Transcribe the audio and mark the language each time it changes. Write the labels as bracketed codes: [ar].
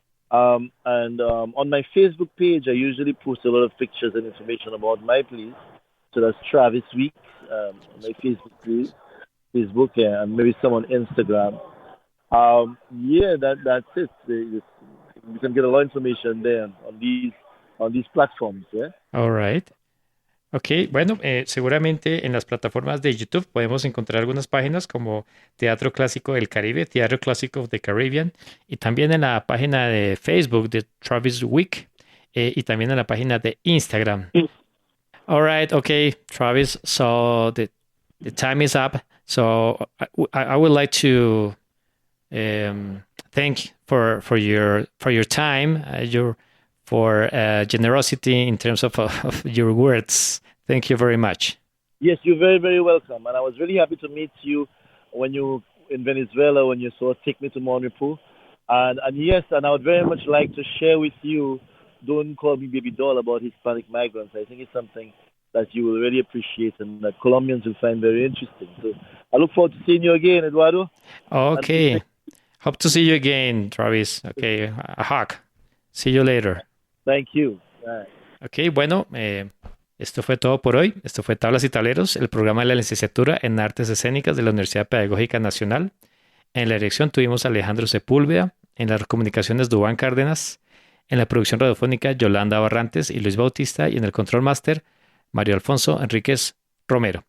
[en] And on my Facebook page, I usually post a lot of pictures and information about my plays. So that's Travis Week, my Facebook page, and maybe some on Instagram. That's it. You can get a lot of information there on these platforms. Yeah. All right. [es] Ok, bueno, seguramente en las plataformas de YouTube podemos encontrar algunas páginas como Teatro Clásico del Caribe, Teatro Clásico of the Caribbean, y también en la página de Facebook de Travis Week, y también en la página de Instagram. [en] All right, okay, Travis. So the time is up. So I would like to thank for your time, for generosity in terms of your words. Thank you very much. Yes, you're very, very welcome. And I was really happy to meet you when you in Venezuela, when you saw Take Me to Monrepo. And yes, and I would very much like to share with you Don't Call Me Baby Doll about Hispanic migrants. I think it's something that you will really appreciate and that Colombians will find very interesting. So I look forward to seeing you again, Eduardo. Okay. Hope to see you again, Travis. Okay, a hug. See you later. Thank you. Bye. [es] Ok, bueno, esto fue todo por hoy. Esto fue Tablas y Tableros, el programa de la licenciatura en Artes Escénicas de la Universidad Pedagógica Nacional. En la dirección tuvimos a Alejandro Sepúlveda, en las comunicaciones Dubán Cárdenas, en la producción radiofónica Yolanda Barrantes y Luis Bautista, y en el control máster Mario Alfonso Enríquez Romero.